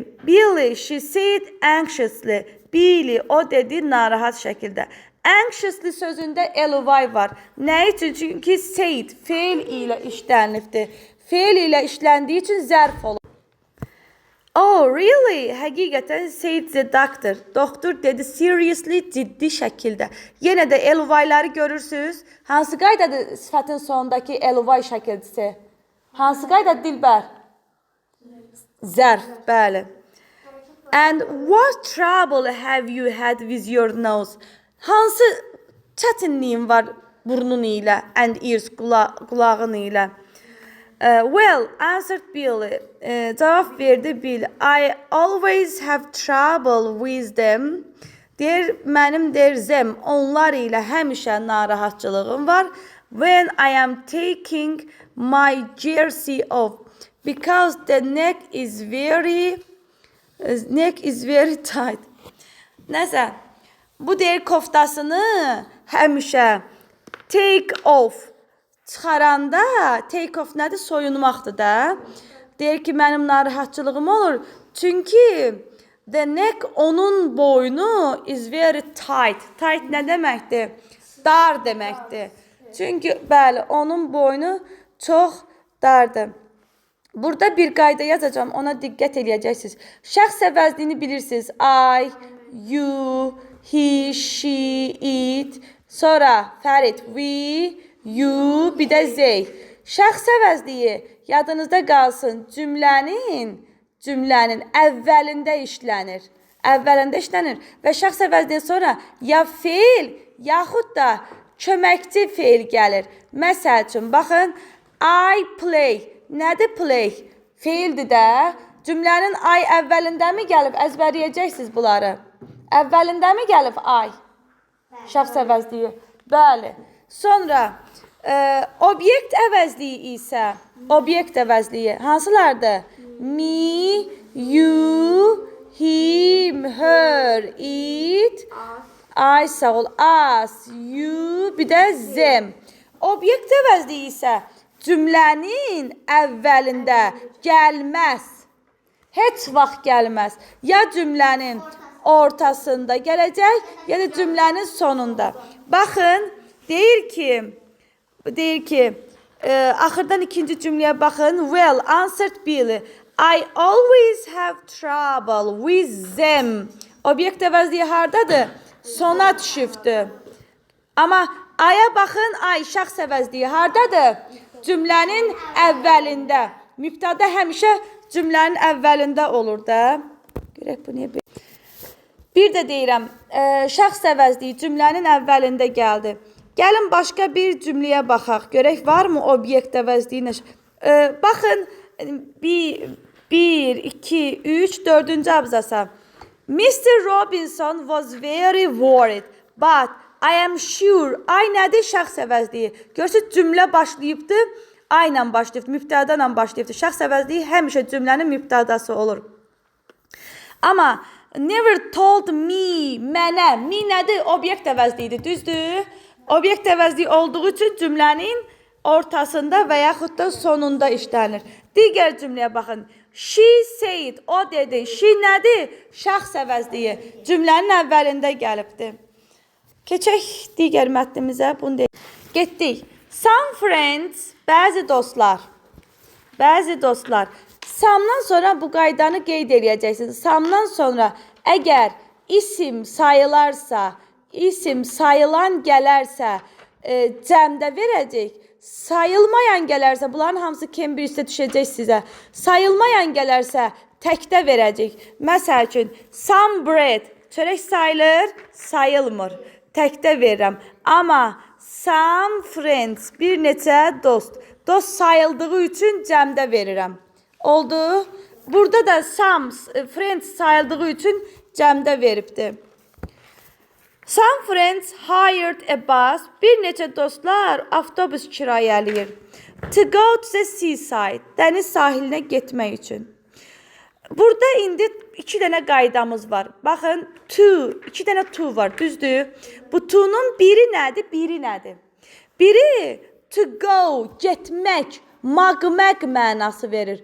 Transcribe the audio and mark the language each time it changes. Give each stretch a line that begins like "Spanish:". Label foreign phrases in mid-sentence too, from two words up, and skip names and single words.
English: Billy, she said anxiously. Billy,
Azerbaijani: o dedi narahat şəkildə. Anxiously sözündə ly var. Nə üçün? Çünki said feil ilə işlənibdir. Feil ilə işləndiyi üçün zərf olur.
English: Oh, really? Həqiqətən said the doctor.
Azerbaijani: Doktor dedi seriously, ciddi şəkildə. Yenə də ly-ları görürsünüz. Hansı qaydadır sifətin sonundakı ly şəkildisi? Hansı qaydadır Dilbər? Zərf, bəli.
English: And what trouble have you had with your nose?
Azerbaijani: Hansı çətinliyin var burnun ilə,
English: and ears,
Azerbaijani: qulağın ilə?
English: Well, answered Billy.
Azerbaijani: Cavab verdi Bill.
English: I always have trouble with them.
Azerbaijani: Deyir, mənim them, onlar ilə həmişə narahatçılığım var.
English: When I am taking my jersey off. Because the neck is very tight.
Azerbaijani: Nəsə, bu deyir koftasını həmişə
English: take off.
Azerbaijani: Çıxaranda
English: take off
Azerbaijani: nədir? Soyunmaqdır da. Deyir ki, mənim narahatçılığım olur.
English: Çünki the neck,
Azerbaijani: onun boynu
English: is very tight.
Azerbaijani: Tight nə deməkdir? Dar deməkdir. Çünki bəli, onun boynu çox dardır. Burada bir qayda yazacağım, ona diqqət eləyəcəksiniz. Şəxs əvəzliyini bilirsiniz.
English: I, you, he, she, it.
Azerbaijani: Sonra Fərid,
English: we, you,
Azerbaijani: bir də they. Şəxs əvəzliyi yadınızda qalsın. Cümlənin əvvəlində işlənir. Və şəxs əvəzliyindən sonra ya feil, yaxud da köməkçi feil gəlir. Məsəl üçün, baxın, I play. Nədir play? Feildir də. Cümlənin I əvvəlində mi gəlib? Əzbərləyəcəksiniz bunları. Əvvəlində mi gəlib I? Şəxs əvəzliyi. Bəli. Sonra obyekt əvəzliyi isə obyekt əvəzliyi hansılardır?
English: Me, you, him, her, it, I
Azerbaijani: sağ ol,
English: us, you,
Azerbaijani: bir də them. Obyekt əvəzliyi isə cümlənin əvvəlində gəlməz. Heç vaxt gəlməz. Ya cümlənin ortasında gələcək, ya da cümlənin sonunda. Baxın, deyir ki, axırdan ikinci cümləyə baxın.
English: Well, answered Billy. I always have trouble with them.
Azerbaijani: Obyekt əvəzliyi hardadır? Sona düşübdür. Amma aya baxın, ay şəxs əvəzliyi hardadır? Cümlənin əvvəlində. Mübtəda həmişə cümlənin əvvəlində olur da. Görək bu niyə belə. Bir də deyirəm, şəxs əvəzliyi cümlənin əvvəlində gəldi. Gəlin başqa bir cümləyə baxaq. Görək, varmı obyekt əvəzliyi? Baxın, 1, 2, 3, 4-cü abzasa.
English: Mr. Robinson was very worried, but I am sure.
Azerbaijani: Ay nədir şəxs əvəzliyi? Görürsünüz, cümlə başlayıbdır, ay ilə başlayıbdır, mübtəda ilə başlayıbdır. Şəxs əvəzliyi həmişə cümlənin mübtədası olur.
English: Amma never told me,
Azerbaijani: mənə, me nədir? Obyekt əvəzliyidir, düzdür? Obyekt əvəzliyi olduğu üçün cümlənin ortasında və yaxud da sonunda işlənir. Digər cümləyə baxın.
English: She said,
Azerbaijani: o dedi. She nədir? Şəxs əvəzliyi. Cümlənin əvvəlində gəlibdir. Keçək digər mətnimizə. Bunu deyək. Getdik.
English: Some friends,
Azerbaijani: bəzi dostlar. Samdan sonra bu qaydanı qeyd eləyəcəksiniz. Samdan sonra əgər isim sayılarsa, isim sayılan gələrsə, cəmdə verəcək. Sayılmayan gələrsə, bunların hamısı Cambridge-də düşəcək sizə. Sayılmayan gələrsə, təkdə verəcək. Məsəl üçün,
English: some bread,
Azerbaijani: çörək sayılır, sayılmır. Təkdə verirəm. Amma
English: some friends,
Azerbaijani: bir neçə dost. Dost sayıldığı üçün cəmdə verirəm. Oldu. Burada da
English: some friends
Azerbaijani: sayıldığı üçün cəmdə veribdir.
English: Some friends hired a bus.
Azerbaijani: Bir neçə dostlar avtobus kirayələyir.
English: To go to the seaside.
Azerbaijani: Dəniz sahilinə getmək üçün. Burada indi 2 dənə qaydamız var. Baxın, to, 2 dənə to var, düzdür? Bu to'nun biri nədir? Biri
English: to go,
Azerbaijani: getmək. Maqmaq mənası verir.